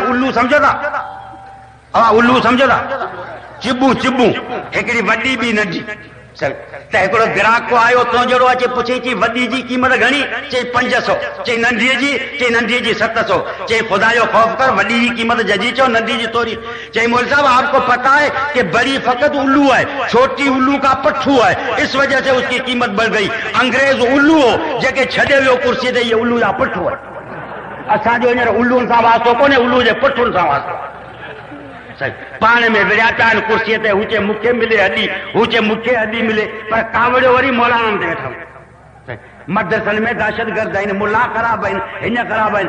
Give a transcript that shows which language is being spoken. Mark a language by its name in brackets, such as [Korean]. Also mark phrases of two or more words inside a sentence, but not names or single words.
[Urdu] الو سمجھو تھا؟ الو سمجھو تھا? [Sindhi] चिबू चिबू, हिकिड़ी वॾी ॿी नंढी। त हिकिड़ो ग्राहक आयो तो जहिड़ो अचे पुछे चई वॾी जी क़ीमत घणी? चई 500। चई नंढीअ जी 700। चई खुदा जो खौफ कर वॾी जी कीमत जजी चो, नंढी जी थोड़ी। चई [Urdu] مول صاحب آپکو پتا ہے کہ بڑی فقط الو ہے، چھوٹی الو کا پٹھو ہے، اس وجہ سے اسکی قیمت بڑھ گئی. [Sindhi] अंग्रेज उल्लू हो जेके छॾे वियो कुर्सी ते, [Urdu] یہ الو جا پٹھو ہے. [Sindhi] असांजो हींअर उल्लूनि सां वास्तो कोन्हे, उल्लू जे पट्ठुनि सां वास्तो। पाण में विड़िया पिया आहिनि कुर्सीअ ते, हू चए मूंखे मिले हॾी, हू चए मूंखे हॾी मिले। पर कावड़ियो वरी मौलाननि ते वेठा। मदरसनि में दहशतगर्द आहिनि, मुला ख़राब आहिनि, हिन ख़राब आहिनि।